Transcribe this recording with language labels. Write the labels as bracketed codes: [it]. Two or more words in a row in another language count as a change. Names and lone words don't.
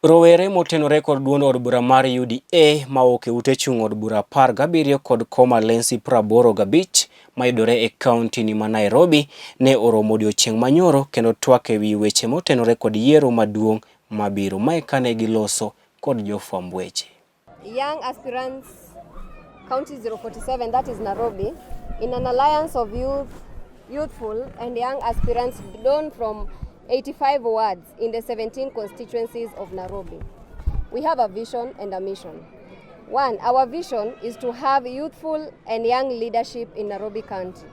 [luo] Rowere motenore kod duond od bura mar UDA mawuok e ute chung' od bura 17 kod Komalensi 85 mayudore e kaunti ni ma Nairobi ne oromo odiochieng' manyoro kendo twak e wi weche motenore kod yiero maduong' mabiro. Mae kane giloso kod jofwamb weche. [en] Young aspirants County 047, that is Nairobi, in an alliance of youthful and young aspirants drawn from 85 wards in the 17 constituencies of Nairobi. We have a vision and a mission. One, our vision is to have youthful and young leadership in Nairobi County.